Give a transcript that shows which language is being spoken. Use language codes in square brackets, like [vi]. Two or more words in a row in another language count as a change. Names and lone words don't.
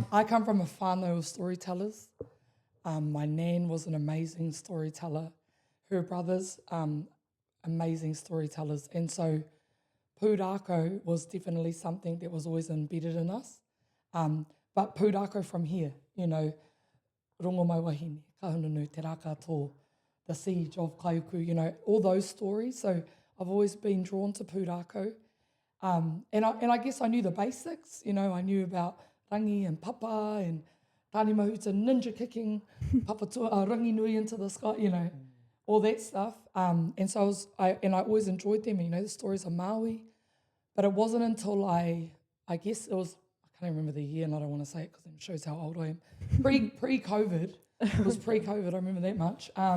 [en] I come from a whānau of storytellers. My nan was an amazing storyteller. Her brothers, amazing storytellers. And so pūrākau was definitely something that was always embedded in us. But pūrākau from here, you know, Rongomaiwahine, kahununu, te raka tō, the siege of Kaiuku, you know, all those stories. So I've always been drawn to pūrākau. And I guess I knew the basics, you know, I knew about rangi and papa and tāne mahuta ninja kicking, papa rangi nui into the sky, you know, all that stuff. And so I always enjoyed them, you know, the stories of Maui. But it wasn't until I guess it was, I can't remember the year and I don't want to say it because it shows how old I am. Pre-COVID, it was pre-COVID, I remember that much.